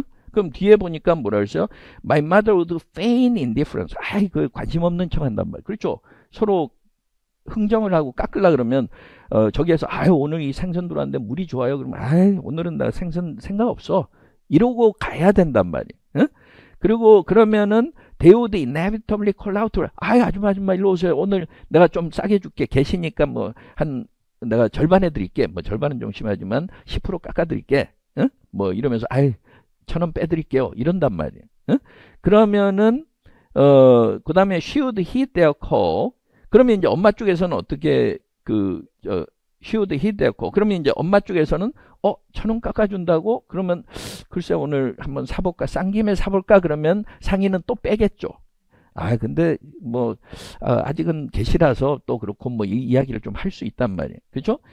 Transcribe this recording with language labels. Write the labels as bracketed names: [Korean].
[Korean] 그럼 뒤에 보니까 뭐라 그랬어요? [English] My mother would feign indifference. [Korean] 그 관심 없는 척 한단 말이에요. 그렇죠? 서로 흥정을 하고 깎으려 그러면 저기에서 아유 오늘 이 생선 들어왔는데 물이 좋아요. 그러면 아유 오늘은 나 생선 생각 없어. 이러고 가야 된단 말이에요. 응? 그리고 그러면은 [English] they would inevitably call out. [Korean] 아유 아줌마 일로 오세요. 오늘 내가 좀 싸게 줄게. 계시니까 뭐 내가 절반 해드릴게. 뭐 절반은 좀 심하지만 10% 깎아드릴게. 응? 뭐 이러면서 아유 1,000원 빼드릴게요. 이런단 말이에요. 응? 그러면은 그 다음에 [English] she would heed their call. [Korean] 그러면 이제 엄마 쪽에서는 어떻게 [English] she would heed their call. [Korean] 그러면 이제 엄마 쪽에서는 1,000원 깎아준다고? 그러면 글쎄 오늘 한번 사볼까? 싼 김에 사볼까? 그러면 상인은 또 빼겠죠. 근데 뭐 아직은 계시라서 또 그렇고 뭐 이 이야기를 좀 할 수 있단 말이에요. 그렇죠?